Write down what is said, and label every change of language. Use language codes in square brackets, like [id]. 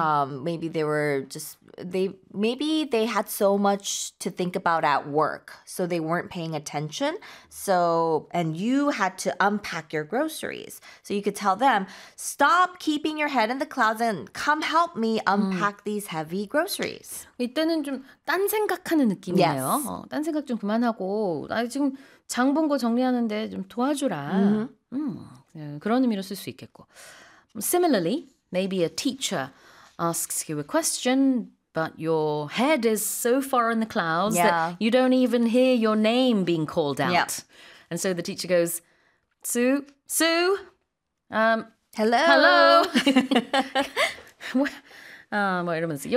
[en] Maybe they were just... Maybe they had so much to think about at work, so they weren't paying attention. So, and you had to unpack your groceries. So you could tell them, stop keeping your head in the clouds and come help me unpack these heavy groceries. [ko] 이때는 좀 딴 생각하는 느낌이네요. [en] Yes. [ko] 딴 생각 좀 그만하고, 나 지금 장 본 거 정리하는데 좀 도와주라. Mm-hmm. 그런 의미로 쓸 수 있겠고. [en] Similarly, maybe a teacher asks you a question, but your head is so far in the clouds that you don't even hear your name being called out. Yep. And so the teacher goes, Sue? Hello? Hello? What do you mean?